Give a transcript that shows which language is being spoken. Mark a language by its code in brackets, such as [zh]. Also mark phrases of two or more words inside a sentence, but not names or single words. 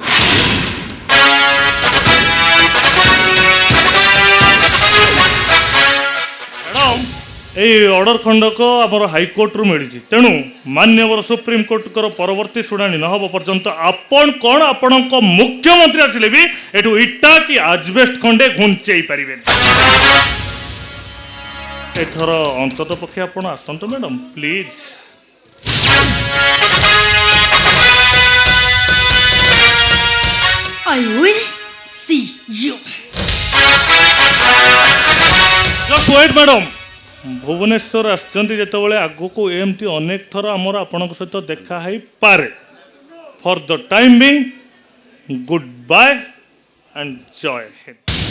[or] ମ୍ୟାଡ଼ାମ୍ ଏଇ ଅର୍ଡ଼ର ଖଣ୍ଡକ ଆମର ହାଇକୋର୍ଟରୁ ମିଳିଛି ତେଣୁ ମାନ୍ୟବର ସୁପ୍ରିମକୋର୍ଟଙ୍କର ପରବର୍ତ୍ତୀ ଶୁଣାଣି ନ ହେବା ପର୍ଯ୍ୟନ୍ତ ଆପଣ କ'ଣ ଆପଣଙ୍କ ମୁଖ୍ୟମନ୍ତ୍ରୀ ଆସିଲେ ବି ଏଠୁ ଇଟା କି ଆଜବେଷ୍ଟ ଖଣ୍ଡେ ଘୁଞ୍ଚେଇ ପାରିବେନି ଏଥର ଅନ୍ତତଃ ପକ୍ଷେ ଆପଣ ଆସନ୍ତୁ [en] madam please I will see you. Just wait, [or] ମ୍ୟାଡ଼ାମ୍ ଭୁବନେଶ୍ୱର ଆସିଛନ୍ତି ଯେତେବେଳେ ଆଗକୁ ଏମିତି ଅନେକ ଥର ଆମର ଆପଣଙ୍କ ସହିତ ଦେଖା ହେଇପାରେ [en] for the time being good bye and [hi] जय हिंद